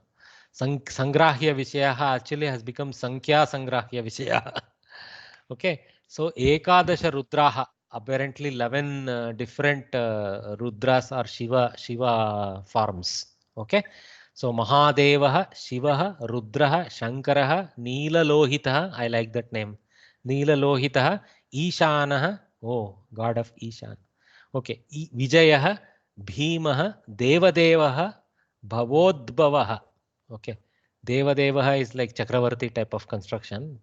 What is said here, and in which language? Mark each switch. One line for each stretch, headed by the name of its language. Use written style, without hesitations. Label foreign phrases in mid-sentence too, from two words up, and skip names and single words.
Sanskrit: Sangrahya Vishaya
English: actually has become
Sanskrit: Sankhya Sangrahya Vishaya.
English: Okay, so
Sanskrit: Ekadasha Rudraha,
English: apparently 11 different Rudras or Shiva forms. Okay, so Mahadevaha, Shivaha, Rudraha, Shankaraha, Neelalohitaha, I like that name. Neelalohitaha, Ishanaha, oh, God of Ishan. Okay, Vijayaha, Bhimaha, Devadevaha, Bhavodbhavaha. Okay, Devadevaha is like Chakravarti type of construction.